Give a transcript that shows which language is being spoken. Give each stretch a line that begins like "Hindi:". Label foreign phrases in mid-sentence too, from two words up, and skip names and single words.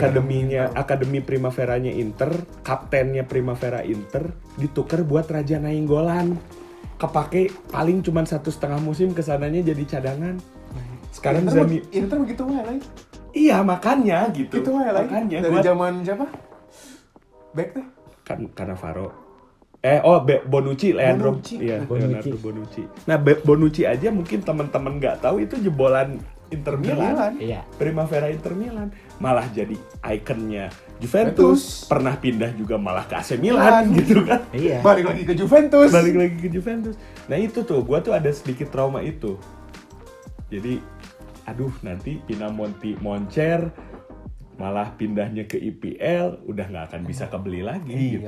Indonesian: akademi Primaveranya Inter, kaptennya Primavera Inter ditukar buat Raja Nainggolan. Kepake paling cuma 1,5 musim, kesananya jadi cadangan. Sekarang Inter begitu wae lah. iya makanya gitu. Gitu wae lah. Makanya Dari gua zaman siapa? Back teh. Cannavaro. Bonucci, Leandro. Bonucci. Iya, Bonucci. Leonardo Bonucci. Nah, Bonucci aja mungkin teman-teman nggak tahu itu jebolan Inter Milan. Iya. Primavera Inter Milan malah jadi ikonnya Juventus. Pernah pindah juga malah ke AC Milan gitu kan. Iya. Balik lagi ke Juventus. Balik lagi ke Juventus. Nah itu tuh, gua tuh ada sedikit trauma itu. Jadi, aduh nanti Pinamonti moncer, malah pindahnya ke IPL, udah nggak akan bisa kebeli lagi gitu.